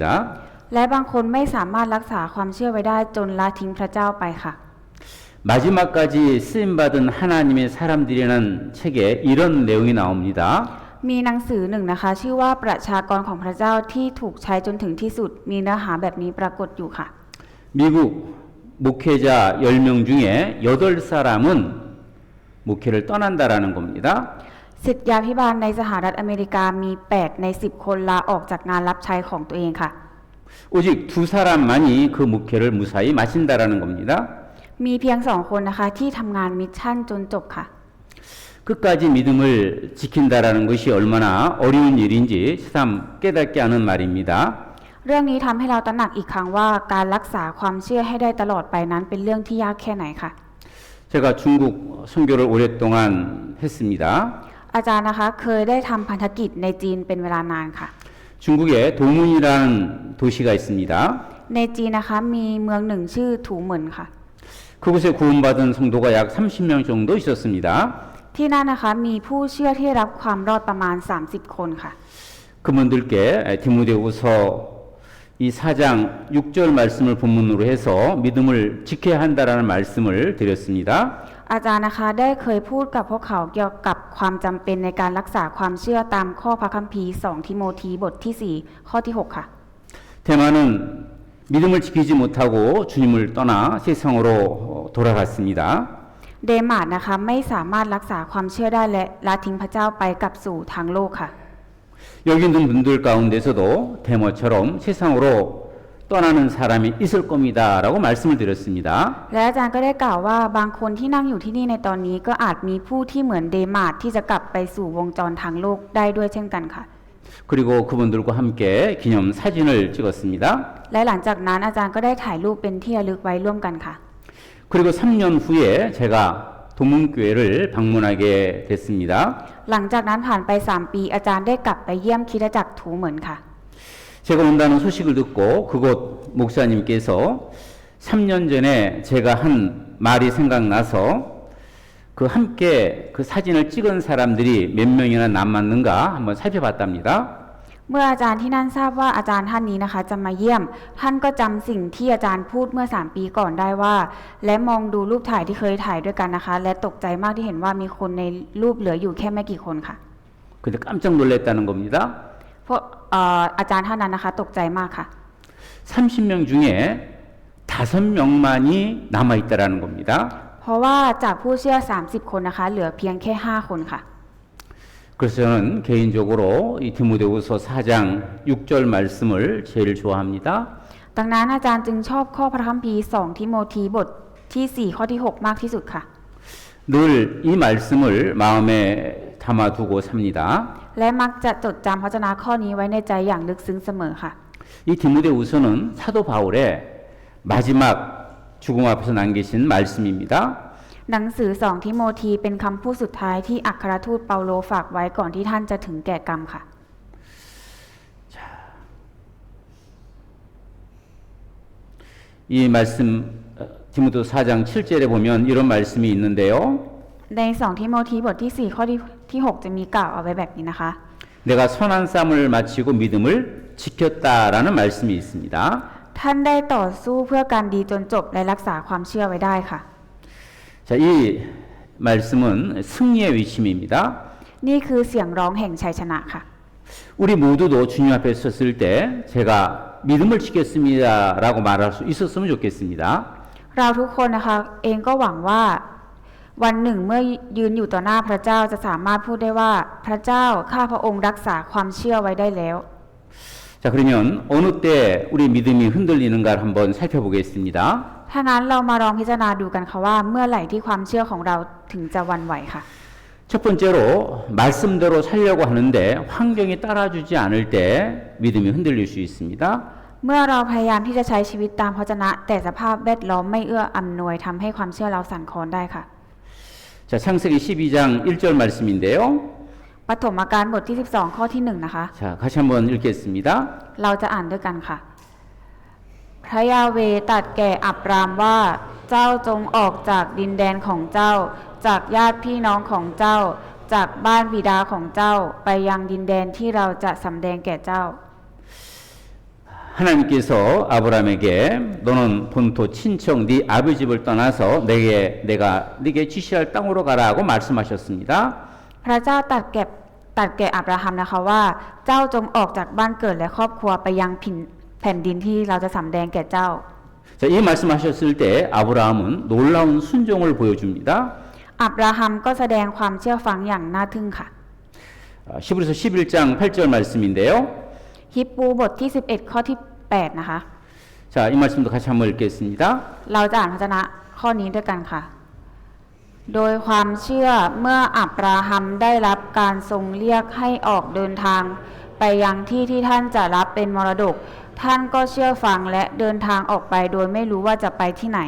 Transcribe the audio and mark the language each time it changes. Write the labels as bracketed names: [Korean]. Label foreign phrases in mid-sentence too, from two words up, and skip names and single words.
[Thai] และบางคนไม่สามารถรักษาความเชื่อไว้ได้จนละทิ้งพระเจ้าไปค่ะ [Korean] 마지막까지 쓰임받은 하나님의 사람들이라는 책에 이런 내용이 나옵니다. [Thai] มีหนังสือหนึ่งนะคะ ชื่อว่าประชากรของพระเจ้าที่ถูกใช้จนถึงที่สุดมีเนื้อหาแบบนี้ปรากฏอยู่ค่ะ [Korean] 미국 목회자 10명 중에 8사람은 목회를 떠난다라는 겁니다. [Thai] ศิษยาภิบาลในสหรัฐอเมริกามี 8 ใน 10 คนลาออกจากงานรับใช้ของตัวเองค่ะ [Korean] 오직 2사람만이 그 목회를 무사히 마친다라는 겁니다. [Thai] มีเพียง 2 คนนะคะที่ทำงานมิชชั่นจนจบค่ะ [Korean] 끝까지 믿음을 지킨다라는 것이 얼마나 어려운 일인지 새삼 깨닫게 하는 말입니다. [Thai] เรื่องนี้ทำให้เราตระหนักอีกครั้งว่าการรักษาความเชื่อให้ได้ตลอดไปนั้นเป็นเรื่องที่ยากแค่ไหนค่ะ [Korean] 제가 중국 선교를 오랫동안 했습니다. [Thai] อาจารย์นะคะเคยได้ทำพันธกิจในจีนเป็นเวลานานค่ะ [Korean] 중국에 도문이라는 도시가 있습니다. [Thai] ในจีนนะคะมีเมืองหนึ่งชื่อถูเหมินค่ะ [Korean] 그곳에 구원받은 성도가 약 30명 정도 있었습니다. [Thai] ที่นั่นนะคะมีผู้เชื่อที่รับความรอดประมาณ 30 คนค่ะ [Korean] 그분들께 디모데후서 이 4장 6절 말씀을 본문으로 해서 믿음을 지켜야 한다라는 말씀을 드렸습니다. [Thai] อาจารย์นะคะได้เคยพูดกับพวกเขาเกี่ยวกับความจำเป็นในการรักษาความเชื่อตามข้อพระคัมภีร์2ทิโมธีบทที่ 4 ข้อที่ 6 ค่ะ [Korean] 대만은 믿음을 지키지 못하고 주님을 떠나 세상으로 돌아갔습니다. [Thai] เดมาร์ดนะคะไม่สามารถรักษาความเชื่อได้และละทิ้งพระเจ้าไปกลับสู่ทางโลกค่ะ [Korean] 여기 있는 분들 가운데서도 데모처럼 세상으로 떠나는 사람이 있을 겁니다라고 말씀을 드렸습니다. [Thai] และอาจารย์ก็ได้กล่าวว่าบางคนที่นั่งอยู่ที่นี่ในตอนนี้ก็อาจมีผู้ที่เหมือนเดมาร์ดที่จะกลับไปสู่วงจรทางโลกได้ด้วยเช่นกันค่ะ [Korean] 그리고 그분들과 함께 기념 사진을 찍었습니다. [Thai] และหลังจากนั้นอาจารย์ก็ได้ถ่ายรูปเป็นที่ระลึกไว้ร่วมกันค่ะ [Korean] 그리고 3년 후에 제가 도문교회를 방문하게 됐습니다. [Thai] หลังจากนั้นผ่านไป 3 ปีอาจารย์ได้กลับไปเยี่ยมคริสตจักรถูเหมินค่ะ [Korean] 제가 온다는 소식을 듣고 그곳 목사님께서 3년 전에 제가 한 말이 생각나서 그 함께 그 사진을 찍은 사람들이 몇 명이나 남았는가 한번 살펴봤답니다. [Thai] เมื่ออาจารย์ที่นั่นทราบว่าอาจารย์ท่านนี้นะคะจะมาเยี่ยมท่านก็จำสิ่งที่อาจารย์พูดเมื่อ 3 ปีก่อนได้ว่า และมองดูรูปถ่ายที่เคยถ่ายด้วยกันนะคะ และตกใจมากที่เห็นว่ามีคนในรูปเหลืออยู่แค่ไม่กี่คนค่ะ [Korean] 근데 깜짝 놀랐다는 겁니다. [Thai] เพราะอาจารย์ท่านนั้นนะคะตกใจมากค่ะ [Korean] 30명 중에 5명만이 남아있다라는 겁니다. [Thai] เพราะว่าจากผู้เชื่อ 30 คนนะคะเหลือเพียงแค่ 5 คนค่ะ [Korean] 그래서 저는 개인적으로 이 디모데후서 4장 6절 말씀을 제일 좋아합니다. [Thai] ดังนั้นอาจารย์จึงชอบข้อพระคัมภีร์2ทิโมธีบทที่ 4 ข้อที่ 6 มากที่สุดค่ะ [Korean] 늘 이 말씀을 마음에 담아두고 삽니다. [Thai] และมักจะจดจำพระวจนะข้อนี้ไว้ในใจอย่างลึกซึ้งเสมอค่ะ [Korean] 이 디모데후서는 사도 바울의 마지막 죽음 앞에서 남기신 말씀입니다. [Thai] หนังสือ2ทิโมธีเป็นคำพูดสุดท้ายที่อัครทูตเปาโลฝากไว้ก่อนที่ท่านจะถึงแก่กรรมค่ะ [Korean] 이 말씀 디모데 4장 7절에 보면 이런 말씀이 있는데요. [Thai] ใน2ทิโมธีบทที่4ข้อที่6จะมีกล่าวเอาไว้แบบนี้นะคะ [Korean] 내가 선한 싸움을 마치고 믿음을 지켰다라는 말씀이 있습니다. [Thai] ท่านได้ต่อสู้เพื่อการดีจนจบและรักษาความเชื่อไว้ได้ค่ะ [Korean] 자, 이 말씀은 승리의 외침입니다. [Thai] นี่คือเสียงร้องแห่งชัยชนะค่ะ [Korean] 우리 모두도 주님 앞에 섰을 때 제가 믿음을 지켰습니다라고 말할 수 있었으면 좋겠습니다. [Thai] เราทุกคนนะคะเองก็หวังว่าวันหนึ่งเมื่อยืนอยู่ต่อหน้าพระเจ้าจะสามารถพูดได้ว่าพระเจ้าข้าพระองค์รักษาความเชื่อไว้ได้แล้ว [Korean] 자, 그러면 어느 때 우리 믿음이 흔들리는가를 한번 살펴보겠습니다. [Thai] ถ้างั้นเรามาลองพิจารณาดูกันค่ะว่าเมื่อไหร่ที่ความเชื่อของเราถึงจะหวั่นไหวค่ะ [Korean] 첫 번째로 말씀대로 살려고 하는데 환경이 따라주지 않을 때 믿음이 흔들릴 수 있습니다. [Thai] เมื่อเราพยายามที่จะใช้ชีวิตตามพระวจนะแต่สภาพแวดล้อมไม่เอื้ออำนวยทำให้ความเชื่อเราสั่นคลอนได้ค่ะ [Korean] 자, 창세기 12장 1절 말씀인데요. [Thai] ปฐมกาลบทที่12ข้อที่1นะคะ [Korean] 자, 같이 한번 읽겠습니다. [Thai] เราจะอ่านด้วยกันค่ะ พระยาเวห์ตรัสแก่อับรามว่าเจ้าจงออกจากดินแดนของเจ้า จากญาติพี่น้องของเจ้า จากบ้านบิดาของเจ้าไปยังดินแดนที่เราจะสำแดงแก่เจ้า [Korean] 하나님께서 아브라함에게 너는 본토 친척 네 아버지 집을 떠나서 내가 네게 지시할 땅으로 가라고 말씀하셨습니다. [Thai] พระเจ้าตรัสแก่อับราฮัมนะคะว่าเจ้าจงออกจากบ้านเกิดและครอบครัวไปยังแผ่นดินที่เราจะสำแดงแก่เจ้า [Korean] 자, 이 말씀하셨을 때 아브라함은 놀라운 순종을 보여줍니다. [Thai] อับราฮัมก็แสดงความเชื่อฟังอย่างน่าทึ่งค่ะ [Korean] 히브리서 11장 8절 말씀인데요. [Thai] ฮิปปูบทที่11ข้อที่8นะคะ [Korean] 자, 이 말씀도 같이 한번 읽겠습니다. [Thai] เราจะอ่านพระวจนะข้อนี้ด้วยกันค่ะ โดยความเชื่อเมื่ออับราฮัมได้รับการทรงเรียกให้ออกเดินทางไปยังที่ที่ท่านจะรับเป็นมรดก ท่านก็เชื่อฟังและเดินทางออกไปโดยไม่รู้ว่าจะไปที่ไหน